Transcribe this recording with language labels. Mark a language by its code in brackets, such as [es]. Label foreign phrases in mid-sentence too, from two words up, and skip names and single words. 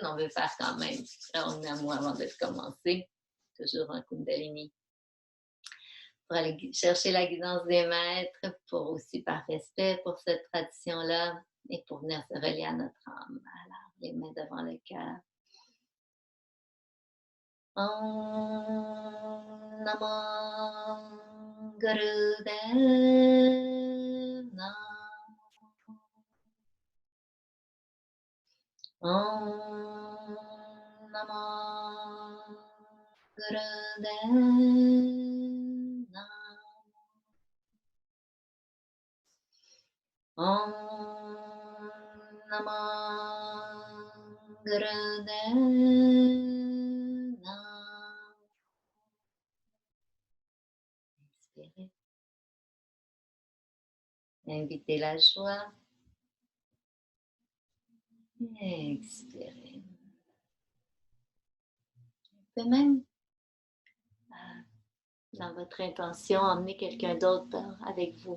[fr] On veut faire quand même le Ong Namo avant de commencer. Toujours en Kundalini. pour aller chercher la guidance des maîtres, pour aussi par respect pour cette tradition-là et pour venir se relier à notre âme. Alors, les mains devant le cœur. [sa] Om Namo Gurudev Namo. Om Namo Gurudev Namo. Om Namo Gurudev Namo. [fr] Inspirez. Invitez la joie. Expirez. Vous pouvez même, dans votre intention, emmener quelqu'un d'autre avec vous.